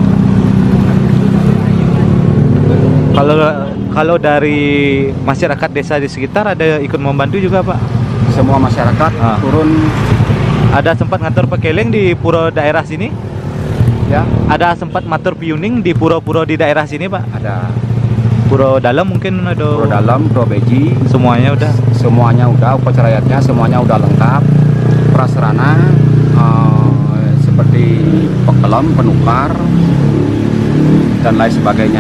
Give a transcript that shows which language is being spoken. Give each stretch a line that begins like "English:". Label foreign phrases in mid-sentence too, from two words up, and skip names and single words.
Indonesian: Kalau dari masyarakat desa di sekitar ada ikut membantu juga Pak? Semua masyarakat Ah. turun Ada sempat ngatur pekeleng di pura daerah sini? ya, Ada sempat
Balinese: matur piuning
Indonesian: di pura-pura di daerah sini Pak? ada Pura dalam mungkin ada. pro dalam, pro beji, Semuanya udah. semuanya udah, upacara adatnya semuanya udah lengkap. Prasarana seperti pekelem, penukar dan lain sebagainya.